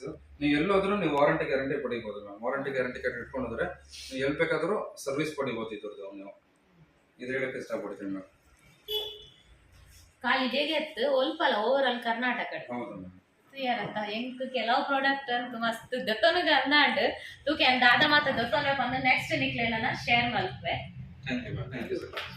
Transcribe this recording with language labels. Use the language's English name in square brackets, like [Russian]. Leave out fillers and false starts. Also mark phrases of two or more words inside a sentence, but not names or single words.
[Kannada] ನೀವು ಎಲ್ಲೋದ್ರೂ ನೀವು [English] warranty guarantee [Kannada] ಪಡಿಬಹುದು ಮ್ಯಾಮ್. [English] warranty guarantee card [Kannada] ಇಟ್ಕೊಂಡ್ರೆ ನೀವು ಎಲ್ಲಿ ಬೇಕಾದ್ರೂ ಸರ್ವಿಸ್ ಪಡಿಬಹುದು ಇದ್ರದ್ದು. ನೀವು ಇದು ಹೇಳಕ್ಕೆ ಇಷ್ಟಪಡ್ತೀನಿ ಮ್ಯಾಮ್. [Tulu] ಖಾಲಿ ಹೇಗೆತ್ತು ಒಲ್ಪಲ್ಲ [English] over all [Tulu] ಕರ್ನಾಟಕ. [Kannada] ಹೌದು ಮ್ಯಾಮ್. [Tulu] ಯಾರಂತ ಹೆಂಗ್ ಕೆಲವು ಪ್ರಾಡಕ್ಟ್ ಅಂತ ಮಸ್ತ್ ದತ್ತನಿಗೆ ಅಂದಾಂಡ್ ತೂಕೆ ದಾದ ಮಾತ ದತ್ತನ ಬಂದ ನೆಕ್ಸ್ಟ್ ನಿಕ್ಲೇನ ಶೇರ್ ಮಲ್ಪೆ. [English] thank you ma'am. thank you sir.